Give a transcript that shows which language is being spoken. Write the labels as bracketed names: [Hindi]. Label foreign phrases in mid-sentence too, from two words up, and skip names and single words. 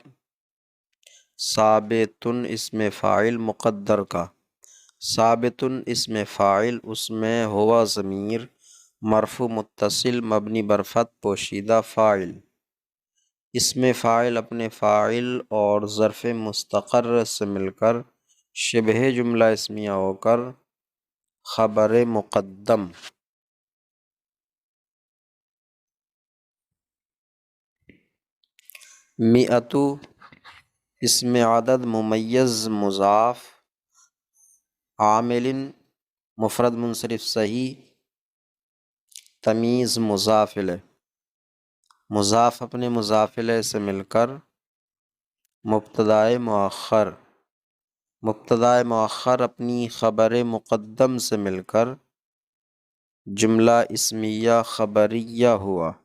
[Urdu] ثابتن اسم فاعل مقدر کا، ثابتن اسم فاعل اس میں ہوا ضمیر مرفوع متصل مبنی بر فتح پوشیدہ فاعل، اسم فاعل اپنے فاعل اور ظرف مستقر سے مل کر شبہ جملہ اسمیہ ہو کر خبر مقدم۔ مئتو اسم عدد ممیز مضاف، عامل مفرد منصرف صحیح تمیز مضاف الیہ، مضاف اپنے مضاف الیہ سے مل کر مبتدائے مؤخر، مبتدائے مؤخر اپنی خبر مقدم سے مل کر جملہ اسمیہ خبریہ ہوا۔